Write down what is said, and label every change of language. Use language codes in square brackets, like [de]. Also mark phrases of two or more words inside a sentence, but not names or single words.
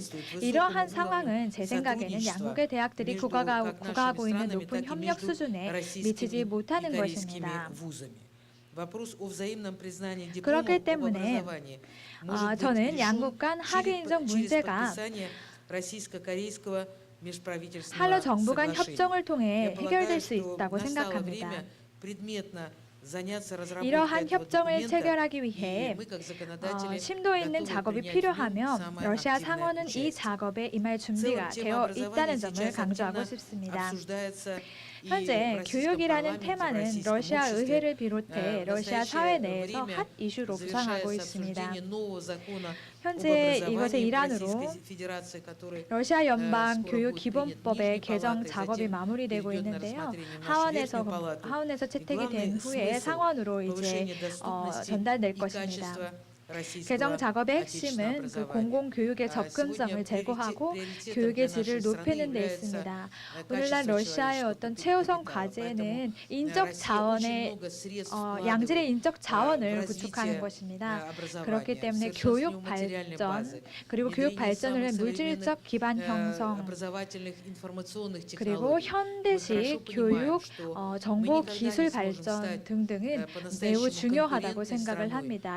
[ko] 이러한 상황은 제 생각에는 양국의 대학들이 구가하고 있는 높은 협력 수준에 미치지 못하는 것입니다. 그렇기 때문에 저는 양국 간 학위 인정 문제가 [ru] межправительственного [ko] 한러 정부 간 [ru] соглашения. [ko] 협정을 통해 [ru] Я [ko] 해결될 [ru] полагаю, [ko] 수 [ru] что [ko] 있다고 [ru] настало [ko] 생각합니다. [ru] время предметно заняться разработкой [ko] 이러한 [ru] этого [ko] 협정을 [ru] документа, [ko] 체결하기 [ru] и [ko] 위해 [ru] мы, как законодатели, [ko] 심도 있는 [ru] готовы [ko] 작업이 [ru] принять в нем [ko] 필요하며 [ru] самое [ko] 러시아 [ru] активное [ko] 상원은 이 [ru] участие. [ko] 작업에 임할 [ru] В [ko] 준비가 [ru] целом, тема [ko] 되어 [ru] образования [ko] 있다는 점을 [ru] сейчас [ko] 강조하고 [ru] активно [ko] 싶습니다. [ru] обсуждается и в [ko] 현재 [ru] российском [ko] 교육이라는 [ru] парламенте, в [ko] 테마는 [ru] российском [ko] 러시아 [ru] обществе. [ko] 의회를 비롯해 [ru] В [ko] 러시아 [ru] настоящее [ko] 사회 내에서 [ru] время [ko] 핫 이슈로 부상하고 [ru] завершается [ko] 있습니다. [ru] обсуждение нового закона об [ko] 현재 이것의 [ru] образовании в [ko] 일환으로 [ru] Российской Федерации, который [ko] 러시아 연방 [ru] скоро [ko] 교육 [ru] будет принят [ko] 기본법의 [ru] Нижней [ko] 개정 [ru] Палатой, [ko] 작업이 [ru] затем [ko] 마무리되고 [ru] перейдет на [ko] 있는데요. [ru] рассмотрение в нашу Верхнюю Палату. [ko] 하원에서 [ru] И [ko] 채택이 [ru] главный [ko] 된 후에 [ru] смысл [ko] 상원으로 이제 [ru] повышения доступности [ko] 전달될 [ru] и [ko] 것입니다. [ru] качества российского [ko] 개정 작업의 [ru] отечественного [ko] 핵심은 그 [ru] образования. [ko] 공공교육의 접근성을 제고하고 교육의 질을 높이는 데 있습니다. 오늘날 러시아의 어떤 최우선 과제는 인적 자원의 양질의 인적 자원을 구축하는 것입니다. 그렇기 때문에 교육 발전 그리고 교육 발전을 위한 물질적 기반 형성 그리고 현대식 교육 정보 기술 발전 등등은 매우 중요하다고 생각을 합니다.